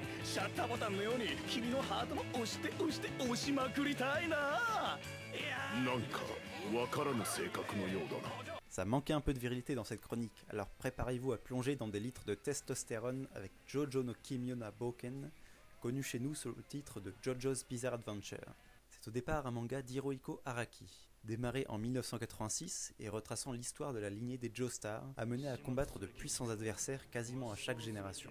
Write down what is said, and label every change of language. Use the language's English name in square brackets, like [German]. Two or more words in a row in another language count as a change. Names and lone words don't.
[Japanese] シャッターボタンのように君のハートも押して押して押しまくりたいな。なんかわからぬ性格のようだな。 [French] Ça manquait un peu de virilité dans cette chronique, alors préparez-vous à plonger dans des litres de testostérone avec Jojo no Kimyo na Boken, connu chez nous sous le titre de JoJo's Bizarre Adventure. C'est au départ un manga d'Hirohiko Araki, démarré en 1986 et retraçant l'histoire de la lignée des Joestar, amenée à combattre de puissants adversaires quasiment à chaque génération.